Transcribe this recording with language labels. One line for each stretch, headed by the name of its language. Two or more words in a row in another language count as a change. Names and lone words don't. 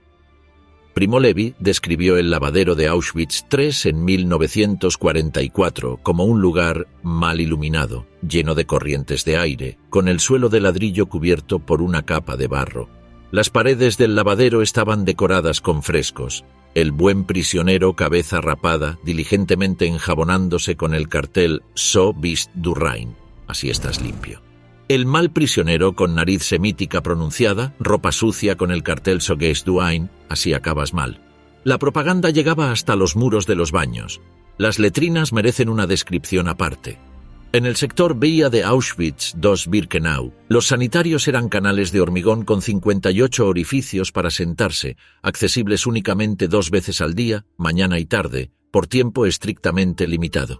Spanish: Primo Levi describió el lavadero de Auschwitz III en 1944 como un lugar mal iluminado, lleno de corrientes de aire, con el suelo de ladrillo cubierto por una capa de barro. Las paredes del lavadero estaban decoradas con frescos. El buen prisionero cabeza rapada, diligentemente enjabonándose con el cartel
German: "So bist du rein",
Spanish: así estás limpio. El mal prisionero con nariz semítica pronunciada, ropa sucia con el cartel
German: "So gehst du ein",
Spanish: así acabas mal. La propaganda llegaba hasta los muros de los baños. Las letrinas merecen una descripción aparte. En el sector Vía de Auschwitz II-Birkenau, los sanitarios eran canales de hormigón con 58 orificios para sentarse, accesibles únicamente 2 veces al día, mañana y tarde, por tiempo estrictamente limitado.